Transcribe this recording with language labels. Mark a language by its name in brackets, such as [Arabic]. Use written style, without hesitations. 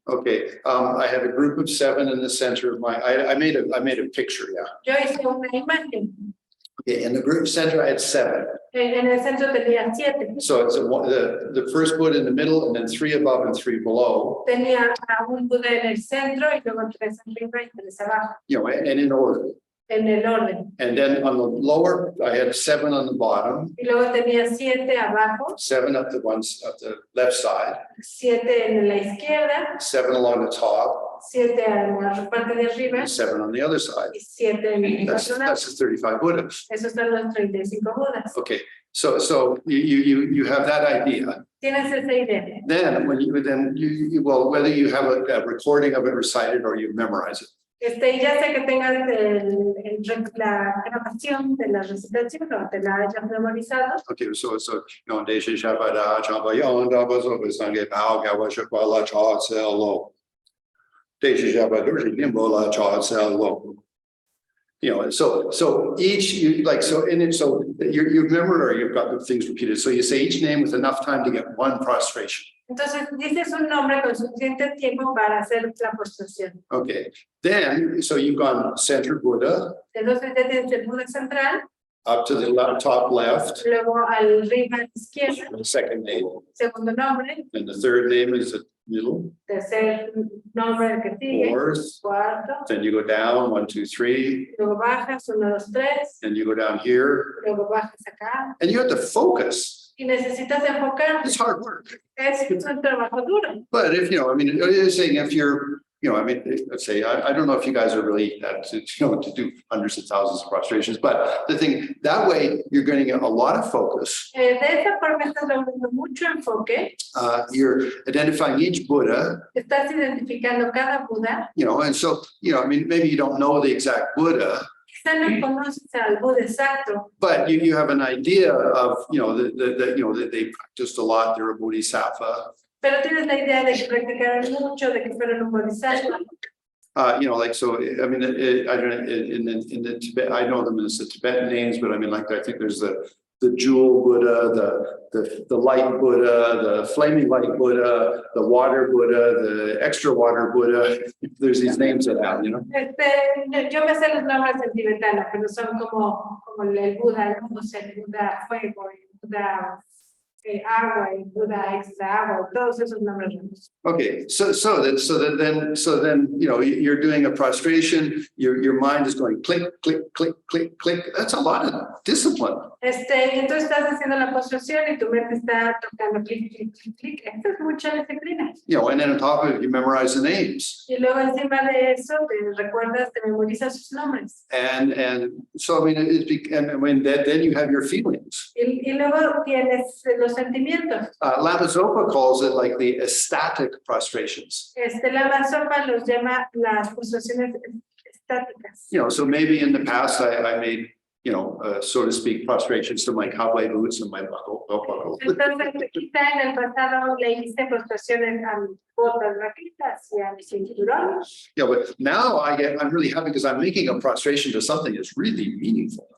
[English] Okay, I had a group of 7 in the center of my, I made a picture, yeah. [Spanish] Yo hice una imagen. [English] Okay, in the group center, I had 7. [Spanish] En el centro tenía 7. [English] So it's the first Buddha in the middle, and then 3 above and 3 below. [Spanish] Tenía a un Buda en el centro y luego 3 arriba y 3 abajo. [English] You know, and in order. [Spanish] en el orden. [English] And then on the lower, I had 7 on the bottom, [Spanish] Y luego tenía 7 abajo, [English] 7 up the ones up the left side, [Spanish] 7 en la izquierda, [English] 7 along the top, [Spanish] 7 en la parte de arriba [English] and 7 on the other side. [Spanish] y 7 en el [English] That's [Spanish] otro lado. [English] the 35 Buddhas. [Spanish] Esos son los 35 Budas. [English] Okay, so you have that idea. [Spanish] Tienes esa idea. [English] Then well, whether you have a recording of it recited or you memorize it. [Spanish] Y ya sé que tengas la grabación de la recitación o te la hayas memorizado. Okay, so Desha Shabada Chambayon Dabazo Sange Pao Gawashakwala Cha Selo. Desha Shabada Nimbola Cha Selo. [English] So each you like so in it, so you've remembered or you've got the things repeated. So you say each name with enough time to get one prostration. [Spanish] Entonces dices un nombre con suficiente tiempo para hacer la postración. [English] Okay, then so you've gone center Buddha [Spanish] Entonces ya tienes el Buda central, [English] up to the top left, [Spanish] luego arriba a la izquierda, [English] the second name, [Spanish] segundo nombre, [English] and the third name is the middle, [Spanish] tercer nombre el que sigue, [English] fourth. [Spanish] cuarto, [English] Then you go down 1, 2, 3, [Spanish] luego bajas 1, 2, 3, [English] and you go down here, [Spanish] luego bajas acá [English] and you have to focus. [Spanish] y necesitas enfocar. [English] It's hard work. [Spanish] Es un trabajo duro. [English] But if, I mean, it is saying if you're, I mean, let's say, I don't know if you guys are really, to do hundreds of thousands of prostrations, but the thing, that way, you're going to get a lot of focus. [Spanish] De esa forma estás logrando mucho enfoque, [English] You're identifying each Buddha, [Spanish] estás identificando cada Buda, [English] and so, I mean, maybe you don't know the exact Buddha, [Spanish] quizá no conoces al Buda exacto, [English] but you have an idea of, that they practiced a lot, they're a Bodhisattva. [Spanish] pero tienes la idea de que practicaron mucho, de que fueron un bodhisattva. [English] Like, so, I mean, I don't know, in the Tibet, I know them as the Tibetan names, but I mean, like, I think there's the jewel Buddha, the light Buddha, the flaming light Buddha, the water Buddha, the extra water Buddha. There's these names that have, [Spanish] Yo me sé los nombres en tibetano, pero son como el Buda luz, el Buda fuego, el Buda agua, el Buda extra agua, todos esos nombres. [English] Okay, so then, you're doing a prostration, your mind is going click, click, click, click, click. That's a lot of discipline. [Spanish] Entonces estás haciendo la postración y tu mente está tocando clic, clic, clic, clic. Esto es mucha disciplina. [English] And then on top of it, you memorize the names. [Spanish] Y luego encima de eso te recuerdas, te memorizas sus nombres. [English] And so, I mean, then you have your feelings. [Spanish] Y luego tienes los sentimientos. [English] Lama Zopa calls it like the ecstatic prostrations. [Spanish] Lama Zopa los llama las postraciones estáticas. [English] So maybe in the past I made, so to speak, prostrations to my cowboy boots and my belt buckle. [Spanish] Entonces, quizá en el pasado le hice postraciones a mis botas vaquitas y a mi cinturón. [English] But now I'm really happy because I'm making a prostration to something that's really meaningful.